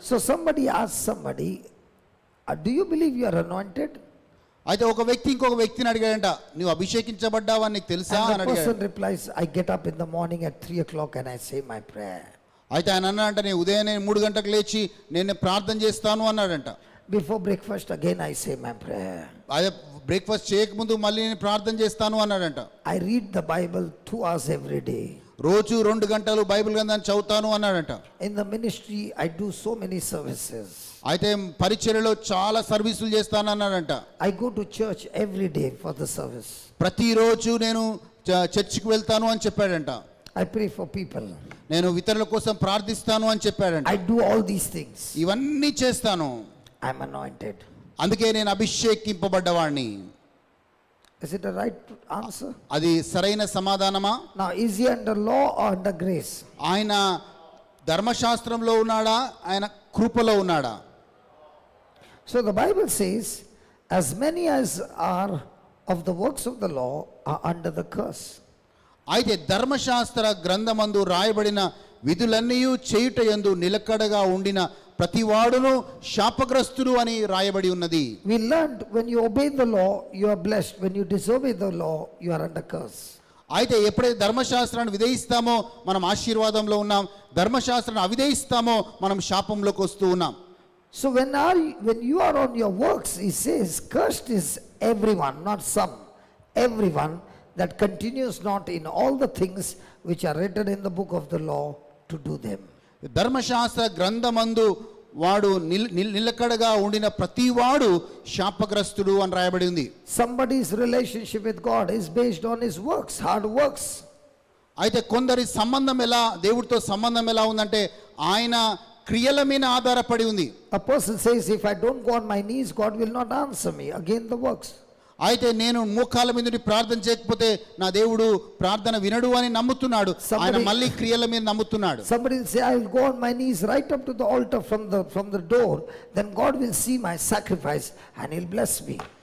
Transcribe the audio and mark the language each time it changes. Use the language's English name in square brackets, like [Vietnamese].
[English] So somebody asks somebody, do you believe you are anointed? [Telugu] అయితే ఒక వ్యక్తి ఇంకొక వ్యక్తిని అడిగాడంట, నువ్వు అభిషేకించబడ్డావా నీకు తెలుసా అని [English] And the person [Telugu] అడిగాడు. [English] replies, I get up in the morning at 3 o'clock and I say my prayer. [Telugu] అయితే ఆయన అన్నాడంట, నేను ఉదయాన్నే 3 గంటలకు లేచి నేను ప్రార్థన చేస్తాను అన్నాడంట. [English] Before breakfast again I say my prayer. [Telugu] అదే బ్రేక్ఫాస్ట్ చేయకముందు మళ్ళీ నేను ప్రార్థన చేస్తాను అన్నాడంట. [English] I read the Bible 2 hours every day. [Telugu] రోజు 2 గంటలు బైబిల్ గ్రంథాన్ని చదువుతాను అన్నాడంట. [English] In the ministry I do so many services. [Telugu] అయితే పరిచర్యలో చాలా సర్వీసులు చేస్తాను అన్నాడంట. [English] I go to church every day for the service. [Telugu] ప్రతిరోజు నేను చర్చికి వెళ్తాను అని చెప్పాడంట. [English] I pray for people. [Telugu] నేను ఇతరుల కోసం ప్రార్థిస్తాను అని చెప్పాడంట. [English] I do all these things. [Telugu] ఇవన్నీ చేస్తాను, [English] I'm anointed. [Telugu] అందుకే నేను అభిషేకింపబడ్డవాడిని. [English] Is it a right answer? [Telugu] అది సరైన సమాధానమా? [English] Now is he under law or under grace? [Telugu] ఆయన ధర్మశాస్త్రంలో ఉన్నాడా, ఆయన కృపలో ఉన్నాడా? [English] So the Bible says, as many as are of the works of the law are under the curse. [Telugu] అయితే ధర్మశాస్త్ర గ్రంథమందు రాయబడిన విధులన్నీ చేయుట యందు నిలకడగా ఉండిన ప్రతివాడును శాపగ్రస్తుడు అని రాయబడి ఉన్నది. [English] We learned when you obey the law, you are blessed. When you disobey the law, you are under curse. [Telugu] అయితే ఎప్పుడైతే ధర్మశాస్త్రాన్ని విధేయిస్తామో మనం ఆశీర్వాదంలో ఉన్నాం, ధర్మశాస్త్రాన్ని అవిధేయిస్తామో మనం శాపంలోకి వస్తూ ఉన్నాం. [English] So when you are on your works, he says, cursed is everyone, not some, everyone that continues not in all the things which are written in the book of the law to do them. [Telugu] ధర్మశాస్త్ర గ్రంథమందు వాడు నిలకడగా ఉండిన ప్రతివాడు శాపగ్రస్తుడు అని రాయబడి ఉంది. [English] Somebody's relationship with God is based on his works, hard works. [Telugu] అయితే కొందరి సంబంధం ఎలా, దేవుడితో సంబంధం ఎలా ఉందంటే ఆయన క్రియల మీద ఆధారపడి ఉంది. [English] A person says, if I don't go on my knees, God will not answer me. Again the works. [Telugu] అయితే నేను మోకాళ్ళ మీద నుండి ప్రార్థన చేయకపోతే నా దేవుడు ప్రార్థన వినడు అని నమ్ముతున్నాడు. ఆయన మళ్ళీ క్రియల మీద నమ్ముతున్నాడు. [English] Somebody will say, I will go on my knees right up to the altar from the door, then God will see my sacrifice and he'll bless me.